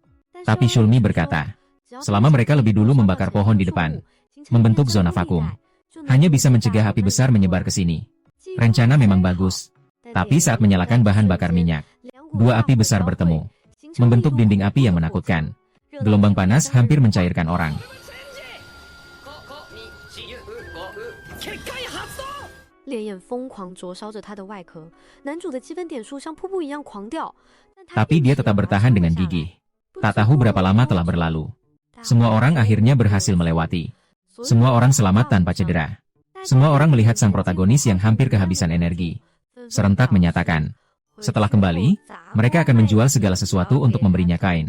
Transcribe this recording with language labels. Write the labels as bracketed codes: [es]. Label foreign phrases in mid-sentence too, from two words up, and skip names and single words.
[id] Tapi Shulmi berkata, selama mereka lebih dulu membakar pohon di depan, membentuk zona vakum, hanya bisa mencegah api besar menyebar ke sini. Rencana memang bagus. Tapi saat menyalakan bahan bakar minyak, 2 api besar bertemu, membentuk dinding api yang menakutkan. Gelombang panas hampir mencairkan orang. [zh] 烈焰疯狂灼烧着他的外壳，男主的积分点数像瀑布一样狂掉。 [id] Tapi dia tetap bertahan dengan gigih. Tak tahu berapa lama telah berlalu. Semua orang akhirnya berhasil melewati. Semua orang selamat tanpa cedera. Semua orang melihat sang protagonis yang hampir kehabisan energi. Serentak menyatakan, setelah kembali, mereka akan menjual segala sesuatu untuk memberinya kain.